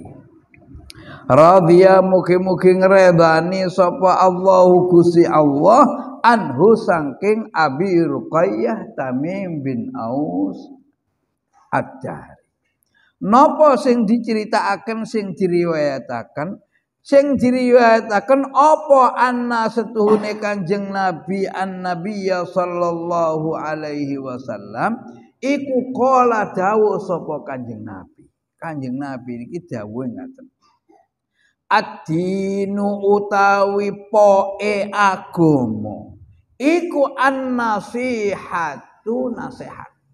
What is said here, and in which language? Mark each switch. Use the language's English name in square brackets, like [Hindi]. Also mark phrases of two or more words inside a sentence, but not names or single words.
[Javanese] Radhiya mugi-mugi ngredani sapa Allahu Gusti Allah anhu saking Abi Ruqayyah Tamim bin Aus Ad-Dari. Napa sing diceritakaken sing diriwayataken apa anna setuhune Kanjeng Nabi [Arabic] an-Nabiyya sallallahu alaihi wasallam [Javanese] iku qala dawuh sapa Kanjeng Nabi. Kanjeng Nabi iki dawuh ngaten. Ad-dinu utawi poe agama iku an-nasihatu nasihat.